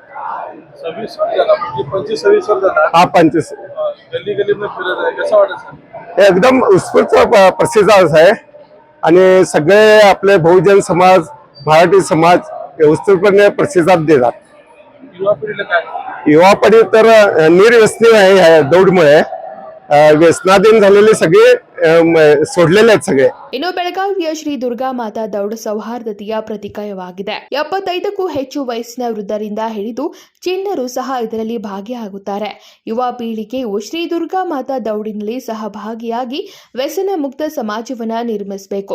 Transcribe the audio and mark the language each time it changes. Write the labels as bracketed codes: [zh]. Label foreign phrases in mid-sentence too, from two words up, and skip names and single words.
[mr] एकदम उत्स्फूर्त प्रसिद्ध आहे आणि सगळे आपले बहुजन समाज, मराठी समाज उत्स्फूर्तपणे प्रतिसाद देतात. युवा पिढी तर निर्व्यसनी आहे ह्या दौडमुळे. व्यसनाधीन झालेले सगळे सोडलेले आहेत सगळे. [kn] ಇನ್ನು ಬೆಳಗಾವಿಯ ಶ್ರೀ ದುರ್ಗಾ ಮಾತಾ ದೌಡ್ ಸೌಹಾರ್ದತೆಯ ಪ್ರತೀಕವಾಗಿದೆ. 75ಕ್ಕೂ ಹೆಚ್ಚು ವಯಸ್ಸಿನ ವೃದ್ಧರಿಂದ ಹಿಡಿದು ಚಿಣ್ಣರು ಸಹ ಇದರಲ್ಲಿ ಭಾಗಿಯಾಗುತ್ತಾರೆ. ಯುವ ಪೀಳಿಗೆಯು ಶ್ರೀ ದುರ್ಗಾ ಮಾತಾ ದೌಡಿನಲ್ಲಿ ಸಹಭಾಗಿಯಾಗಿ ವ್ಯಸನ ಮುಕ್ತ ಸಮಾಜವನ್ನ ನಿರ್ಮಿಸಬೇಕು.